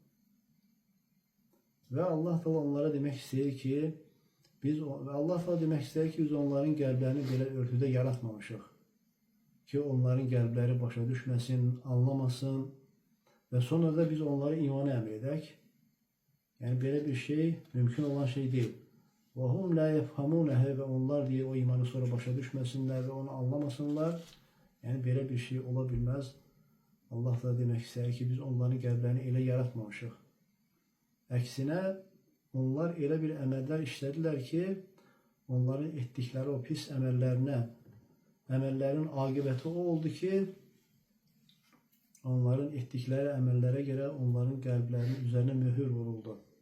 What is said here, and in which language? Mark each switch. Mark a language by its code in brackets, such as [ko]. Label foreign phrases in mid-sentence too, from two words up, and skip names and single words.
[az] Və Allah Teala onlara demək istəyir ki, biz onların qəlblərini belə örtüdə yaratmamışıq ki, onların qəlbləri başa düşməsin, anlamasın və sonra da biz onları imana əmr edək. Yəni belə bir şey mümkün olan şey deyil. [ar] وَهُمْ لَا يَفْهَمُونَهَا [az] və onlar deyə o imanı sonra başa düşməsinlər və onu anlamasınlar. Yəni belə bir şey ola bilməz. Allah da demək istəyir ki, biz onların qəlblərini elə yaratmamışıq. Əksinə, onlar elə bir əməllər işlədilər ki, onların etdikləri o pis əməllərin aqibəti o oldu ki, onların etdikləri əməllərə görə onların qəlblərinin üzərinə mühür vuruldu.